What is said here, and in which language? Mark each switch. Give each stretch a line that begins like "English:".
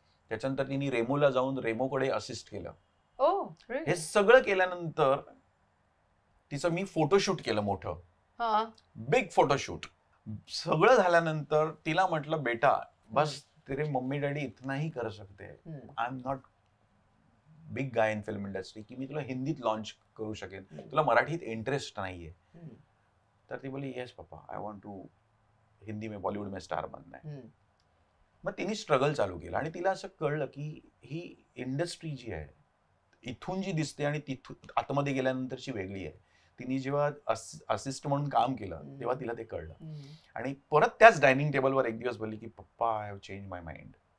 Marathi: त्याच्यानंतर तिने रेमोला जाऊन रेमोकडे असिस्ट केलं. हे सगळं केल्यानंतर तिचं मी फोटोशूट केलं, मोठं बिग फोटोशूट. सगळं झाल्यानंतर तिला म्हटलं
Hindi: बेटा बस तेरे मम्मी डॅडी इतना ही कर सकते हैं,
English: I am not big guy in film industry
Marathi: की मी तुला हिंदीत लॉन्च करू शकेन, तुला मराठीत इंटरेस्ट नाहीये.
Hindi: तर ती बोली
English: yes पप्पा I want to
Hindi: Hindi में बॉलिवूड में स्टार बनना है.
Marathi: मग तिने स्ट्रगल चालू केलं आणि तिला असं कळलं की ही इंडस्ट्री जी आहे इथून जी दिसते आणि तिथून आतमध्ये गेल्यानंतरची वेगळी आहे. तिने जेव्हा असिस्ट म्हणून काम केलं तेव्हा तिला ते कळलं. आणि परत त्याच डायनिंग टेबलवर एक दिवस बोलली की पप्पा
English: I have change my mind.